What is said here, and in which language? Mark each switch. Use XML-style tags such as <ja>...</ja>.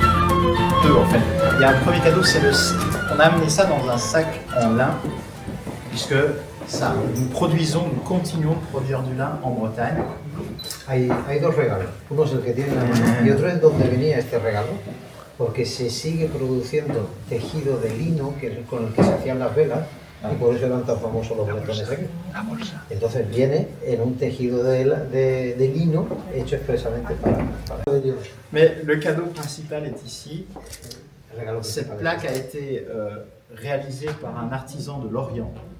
<fr>Il y a un premier cadeau, c'est on a amené ça dans un sac en lin, puisque ça, nous continuons de produire du lin en Bretagne.</fr> <es>Hay dos regalos. Uno es el que tiene la mano y otro es donde venía este regalo, porque se sigue produciendo tejido de lino con el que se hacían las velas y por eso eran tan famosos los bretones aquí. Entonces viene en un tejido de lino hecho expresamente para Dios.</es> <fr>Mais le cadeau principal est ici. Cette plaque a été réalisée par un artisan de l'Orient.</fr>